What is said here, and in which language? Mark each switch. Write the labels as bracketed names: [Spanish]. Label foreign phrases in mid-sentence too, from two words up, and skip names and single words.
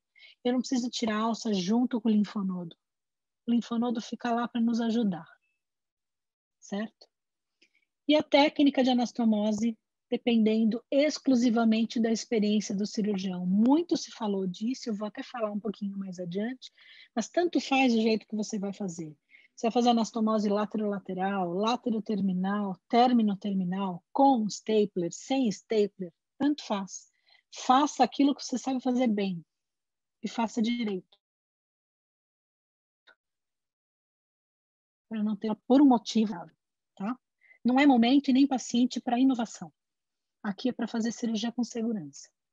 [Portuguese] Eu não preciso tirar a alça junto com o linfonodo. O linfonodo fica lá para nos ajudar. Certo? E a técnica de anastomose, dependendo exclusivamente da experiência do cirurgião. Muito se falou disso, eu vou até falar um pouquinho mais adiante, mas tanto faz o jeito que você vai fazer. Você vai fazer anastomose laterolateral, lateroterminal, terminoterminal, com stapler, sem stapler, tanto faz. Faça aquilo que você sabe fazer bem e faça direito. Para não ter por um motivo, tá? Não é momento e nem paciente para inovação. Aqui é para fazer cirurgia com segurança.